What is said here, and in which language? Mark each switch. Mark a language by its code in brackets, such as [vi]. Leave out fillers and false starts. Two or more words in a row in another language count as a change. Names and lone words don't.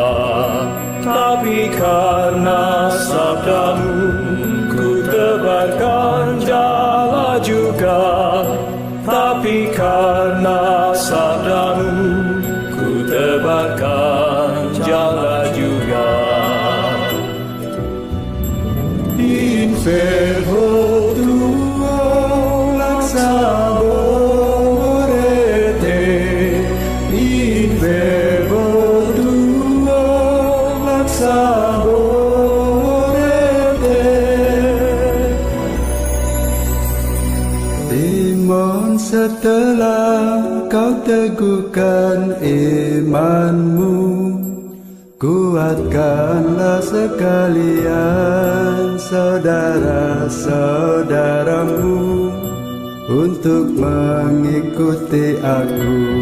[id] Tapi karena sabdamu ku tebarkan jala juga. Tapi karena sabdamu ku tebarkan jala juga. [la] In fervo tuo laxaborete, in fervo tuo laxaborete. [id] Timon setelah kau teguhkan imanmu, kuatkanlah sekalian saudara-saudaramu untuk mengikuti aku.